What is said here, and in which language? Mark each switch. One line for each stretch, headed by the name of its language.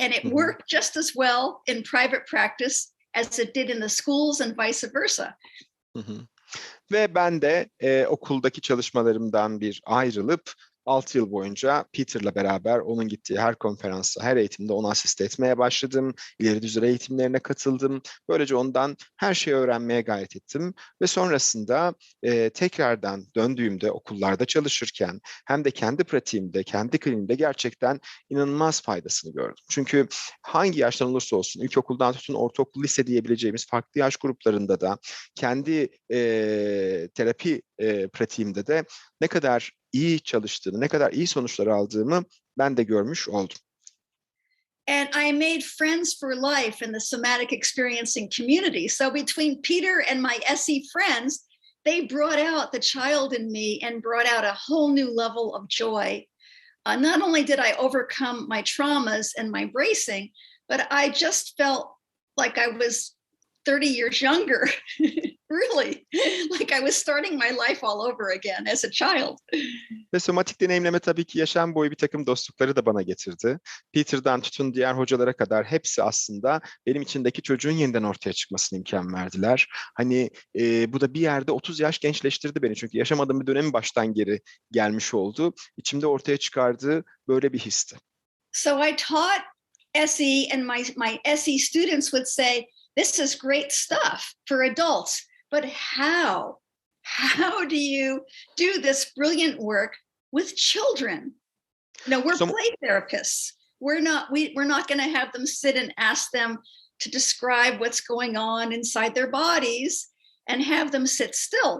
English: And it worked just as well in private practice as it did in the schools and vice versa.
Turkish: Ve ben de okuldaki çalışmalarımdan ayrılıp 6 yıl boyunca Peter'la beraber onun gittiği her konferansa, her eğitimde ona asist etmeye başladım. İleri düzey eğitimlerine katıldım. Böylece ondan her şeyi öğrenmeye gayret ettim. Ve sonrasında tekrardan döndüğümde okullarda çalışırken hem de kendi pratiğimde, kendi kliniğimde gerçekten inanılmaz faydasını gördüm. Çünkü hangi yaştan olursa olsun, ilkokuldan tutun ortaokul, lise diyebileceğimiz farklı yaş gruplarında da kendi terapi pratiğimde de ne kadar iyi çalıştığını, ne kadar iyi sonuçlar aldığımı ben de görmüş oldum.
English: And I made friends for life in the somatic experiencing community. So between Peter and my SE friends, they brought out the child in me and brought out a whole new level of joy. Not only did I overcome my traumas and my bracing, but I just felt like I was 30 years younger. Really, like I was starting my life all over again as a child.
Turkish: Ve somatik deneyimleme tabii ki yaşam boyu bir takım dostlukları da bana getirdi. Peter'dan tutun diğer hocalara kadar hepsi aslında benim içindeki çocuğun yeniden ortaya çıkmasına imkan verdiler. Hani bu da bir yerde 30 yaş gençleştirdi beni. Çünkü yaşamadığım bir dönemi baştan geri gelmiş oldu. İçimde ortaya çıkardığı böyle bir histi.
English: So I taught SE and my SE students would say, this is great stuff for adults. But how do you do this brilliant work with children? No, we're play therapists. We're not going to have them sit and ask them to describe what's going on inside their bodies and have them sit still.